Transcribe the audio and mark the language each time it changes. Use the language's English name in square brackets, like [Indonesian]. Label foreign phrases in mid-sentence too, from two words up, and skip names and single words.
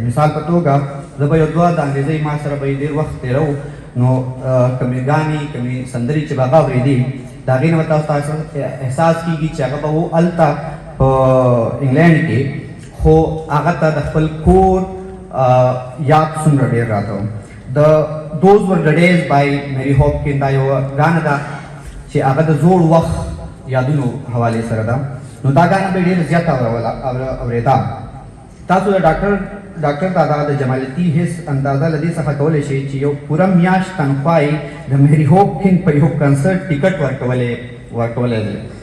[Pashto] مثال په توګه زه به یو دوه د انګریزۍ ما سره به یې ډېر وخت تېرو، نو کومې ګانې، کومې سندرې چې به هغه اورېدې، د هغې نه به تاسو احساس کېږي چې هغه به و هلته په انګلینډ کې، خو هغه ته د خپل کور یاد څومره ډېر راته و. [English] Those were the days by Mary Hopkins. [Pashto] دا یو ګانه ده چې هغه د زوړ وخت یادونو حوالې سره ده. نو دا ګانه به ډېر زیات اورېده. تاسو د ډاکټر دادا د جمالیاتي حس اندازه له دې څخه کولی شئ چې یو پوره میاشت تنخوا یې د میری هوپکن په یو کنسرټ ټیکټ ورکولی دی.